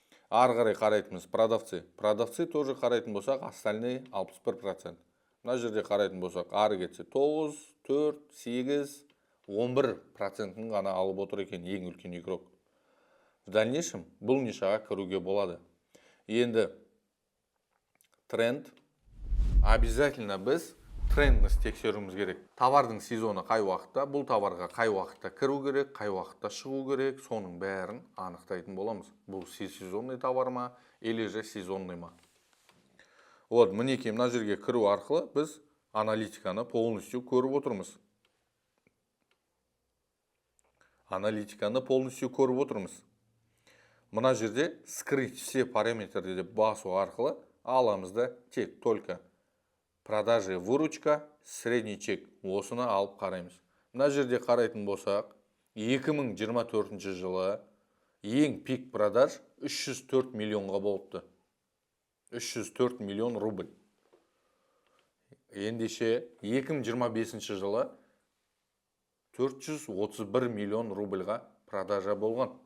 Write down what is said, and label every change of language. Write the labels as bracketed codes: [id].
[kk] Ары қарай қарайтымыз продавцы. [ru] Продавцы тоже [kk] қарайтын болсақ, остальные 61%. Мына жерде қарайтын болсақ, ары кетсе 9, 4, 8, 11%-ін ғана алып отыр екен ең үлкен игрок. [ru] В дальнейшем [kk] бұл нишаға кіруге болады. Енді тренд. Обязательно біз трендніс тексеруіміз керек. Товардың сезоны қай уақытта, бұл товарға қай уақытта кіру керек, қай уақытта шығу керек, соның бәрін анықтайтын боламыз. Бұл сезонный товар ма, [ru] или же сезонный [kk] ма. Вот, мінеке мына жерге кіру арқылы біз аналитиканы полностью көріп отырмыз. Аналитиканы полностью көріп отырмыз. Мына жерде [ru] скрыть все параметры [kk] деп басу арқылы аламызда тек [ru] только продажи выручка, средний чек. [kk] Осыны алып қараймыз. Мына жерде қарайтын болсақ, 2024 жылы ең [ru] пик продаж [kk] 304 миллионға болыпты. 304 миллион рубль. Ендеше 2025 жылы 431 миллион рубльға продажа болған.